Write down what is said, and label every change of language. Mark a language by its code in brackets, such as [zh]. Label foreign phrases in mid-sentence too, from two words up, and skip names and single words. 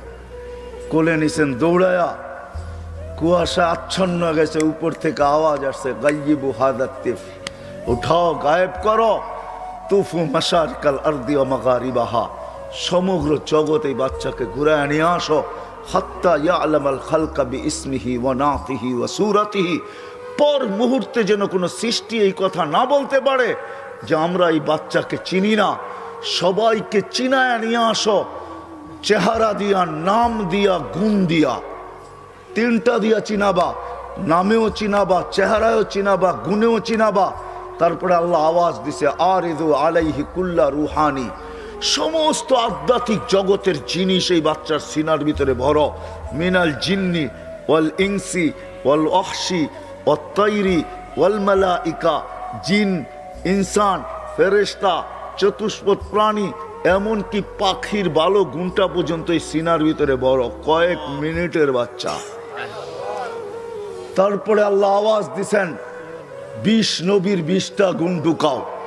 [bn] কোলে নিছেন দৌড়ায়া, কুয়াশা আচ্ছন্ন গেছে, উপর থেকে আওয়াজ আসছে, [ar] غيبوا هذا الطفل, [bn] উঠাও, গায়েব করো, [ar] طوفوا مشارق الأرض ومغاربها, [bn] সমগ্র জগৎ এই বাচ্চাকে ঘুরায় নিয়ে আসো। [ar] حتى يعلم الخلق باسمه ونعته وصورته, [bn] পর মুহূর্তে যেন কোনো সৃষ্টি এই কথা না বলতে পারে যে আমরা এই বাচ্চাকে চিনি না। সবাইকে চিনায় নিয়ে আসো, চেহারা দিয়া, নাম দিয়া, গুণ দিয়া, তিনটা দিয়া চিনাবা। নামেও চিনাবা, চেহারায়ও চিনাবা, গুণেও চিনাবা। তারপরে আল্লাহ আওয়াজ দিছে, [ar] اعرضوا عليه كل روحاني, [bn] সমস্ত আধ্যাত্মিক জগতের জিনিস এই বাচ্চার সিনার ভিতরে ভরো। [ar] من الجن والإنس والوحش والطير والملائكة, [bn] জিন, ইনসান, ফেরেশতা, চতুষ্পদ প্রাণী, এমনকি পাখির ভালো গুণটা পর্যন্ত এই সিনার ভিতরে বড়। কয়েক মিনিটের বাচ্চা। তারপরে আল্লাহ আওয়াজ দিছেন, 20 নবীর 20টা গুণ ঢুকাও।